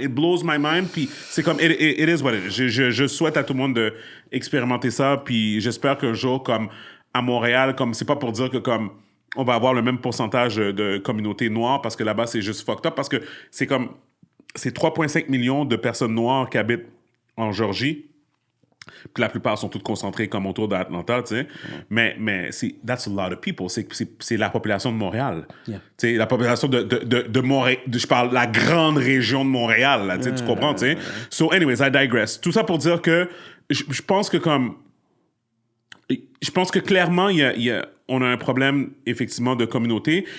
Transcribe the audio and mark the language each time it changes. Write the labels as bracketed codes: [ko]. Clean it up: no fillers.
[en] It blows my mind, [fr] puis c'est comme, [en] it is what it is. [fr] Je souhaite à tout le monde d'expérimenter ça, puis j'espère qu'un jour, comme à Montréal, comme c'est pas pour dire que comme on va avoir le même pourcentage de communauté noire, parce que là-bas, c'est juste fucked up, parce que c'est comme, c'est 3,5 millions de personnes noires qui habitent en Géorgie. Puis la plupart sont toutes concentrées comme autour d'Atlanta, tu sais. [en] Mais that's a lot of people. [fr] C'est la population de Montréal. Yeah. Tu sais, la population de Montréal. Je parle la grande région de Montréal, là, tu sais, tu comprends, tu sais. [en] So, anyways, I digress. [fr] Tout ça pour dire que je pense que comme... Je pense que clairement, on a un problème, effectivement, de communauté.